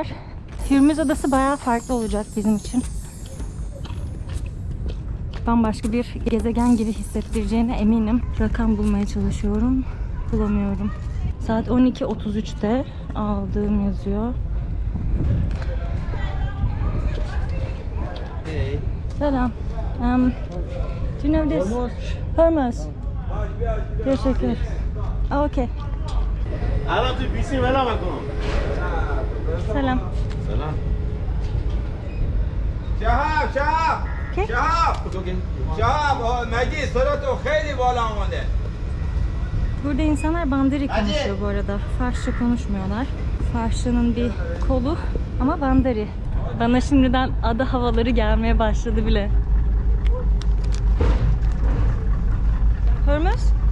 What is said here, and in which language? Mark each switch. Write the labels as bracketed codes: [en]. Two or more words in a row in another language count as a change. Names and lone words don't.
[tr] Hürmüz Adası baya farklı olacak bizim için. Bambaşka bir gezegen gibi hissettireceğine eminim. Rakam bulmaya çalışıyorum. Bulamıyorum. Saat 12.33'te aldığım yazıyor. Hey. Selam. [en] Do you know this? Hormuz. [tr] Teşekkür. [en] Okay. [fa] الان تو بیسیم ولا مکن. [tr] Selam. [fa] سلام. شهاب شهاب [en] Okay. [fa] شهاب شهاب مجید صداتو خیلی بالا آمده. [tr] Burada insanlar Bandari konuşuyor bu arada. Farsça konuşmuyorlar. Farsçanın bir kolu ama Bandari. Bana şimdiden ada havaları gelmeye başladı bile. Hormuz?